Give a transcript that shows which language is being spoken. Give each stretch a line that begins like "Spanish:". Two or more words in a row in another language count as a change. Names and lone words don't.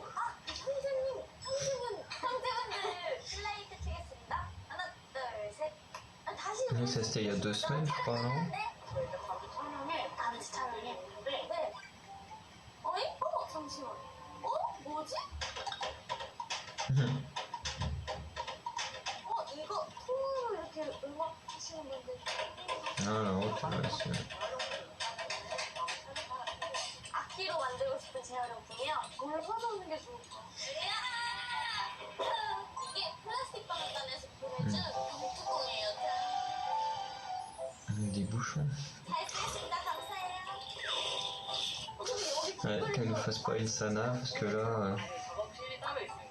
Korean: 아, 형제분들 슬라이드 치겠습니다. 하나, 둘, 셋. 다시.
French: Oui, ça c'était il y a 2 semaines, je crois, non?
Korean: 저희가 가기 촬영에 단지 촬영했는데. 네. 어이? 잠시만. 뭐지? 이거 통으로 이렇게 음악 하시는 분들. ok, 악기로 만들고 싶은 재활용품이요. 뭘 사놓는 게 좋을까? 이게 플라스틱 방앗간에서 보내준 뚜껑이에요.
French: des bouchons.
Korean: 잘 쓰겠습니다. 감사해요.
French: Ouais, qu'elle nous fasse pas une sana, parce que là...
Korean: 작업실이 따로 있습니다.